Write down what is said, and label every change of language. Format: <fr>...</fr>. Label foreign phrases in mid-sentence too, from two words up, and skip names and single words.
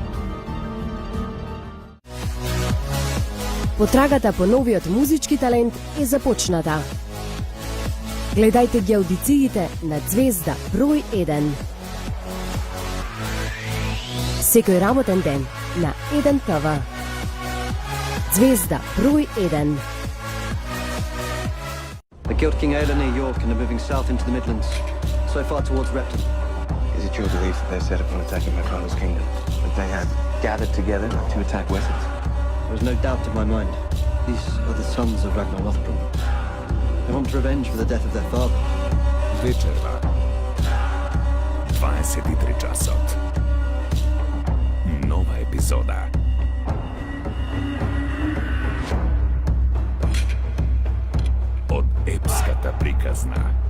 <mk>Потрагата по новиот музички талент е започната. Гледајте ги аудициите на Звезда број 1. Секој работен ден на 1 ТВ. Звезда број 1.</mk> <en>They killed King Aila near York and are moving south into the Midlands, so far towards Repton. Is it your belief that they're set upon attacking my father's kingdom? That they have gathered together to attack Wessex? There is no doubt in my mind. These are the sons of Ragnar Lothbrok. They want revenge for the death of their father.</en> <mk>Вечерва. 23 часот. Нова епизода. Од епската приказна.</mk>